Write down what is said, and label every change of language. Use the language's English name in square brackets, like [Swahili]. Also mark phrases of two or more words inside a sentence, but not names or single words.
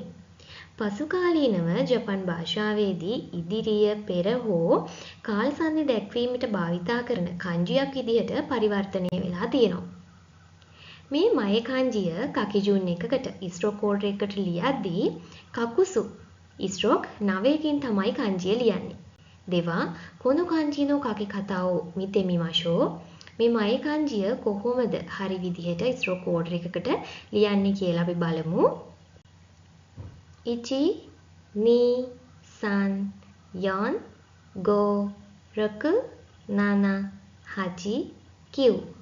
[Sinhala] පසු කාලීනව ජපන් භාෂාවේදී ඉදිරිය පෙර හෝ කාල සංදි දැක්වීමට භාවිතා කරන kanjiයක් විදිහට පරිවර්තනය වෙලා තියෙනවා. මේ මයේ kanjiය කකිජුන් එකකට [English] stroke order [Sinhala] එකකට ලියද්දී කකුසු ස්ට්‍රෝක් 9කින් තමයි kanjiය ලියන්නේ. [Japanese] では この 漢字 の 書き方 を 見て みましょう. [Sinhala] මේ මයේ kanjiය කොහොමද හරි විදිහට ස්ට්‍රෝක් ඕඩර් එකකට ලියන්නේ කියලා අපි බලමු. 1 2 3 4 5 6 7 8 9